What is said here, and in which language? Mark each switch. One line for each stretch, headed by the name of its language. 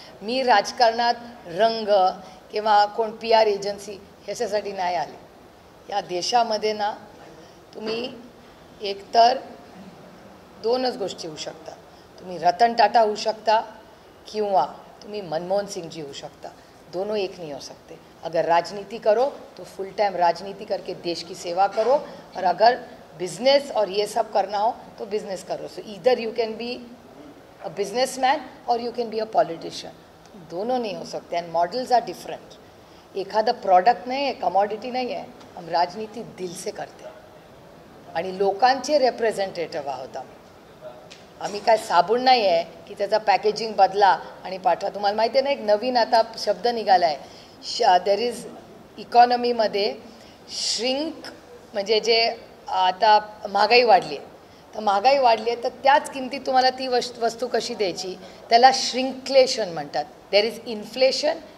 Marathi: मी राजकारणात रंग किंवा कोण PR एजन्सी ह्याच्यासाठी नाही आले। या देशामध्ये ना तुम्ही एकतर 2च गोष्टी होऊ शकता, तुम्ही रतन टाटा होऊ शकता किंवा तुम्ही मनमोहन सिंह जी होऊ शकता,
Hindi: दोनों एक नहीं हो सकते। अगर राजनीति करो तो फुल टाइम राजनीति करके देश की सेवा करो, और अगर बिजनेस और ये सब करना हो तो बिजनेस करो।
English: so either you can be a businessman or you can be a politician,
Hindi: दोनों नहीं हो सकते।
English: And models are different.
Marathi: एखादा प्रॉडक्ट नाही आहे, कमॉडिटी नाही आहे,
Hindi: हम राजनीति दिल से करते हैं
Marathi: आणि लोकांचे रिप्रेझेंटेटिव्ह आहोत आम्ही काय साबून नाही आहे की त्याचा पॅकेजिंग बदला आणि पाठवा। तुम्हाला माहिती आहे ना, एक नवीन आता शब्द निघाला आहे, देर इज इकॉनॉमीमध्ये श्रिंक, म्हणजे जे आता महागाई वाढली आहे, तर महागाई वाढली आहे तर त्याच किमतीत तुम्हाला ती वस्तू कशी द्यायची, त्याला श्रिंक्लेशन म्हणतात।
English: there is inflation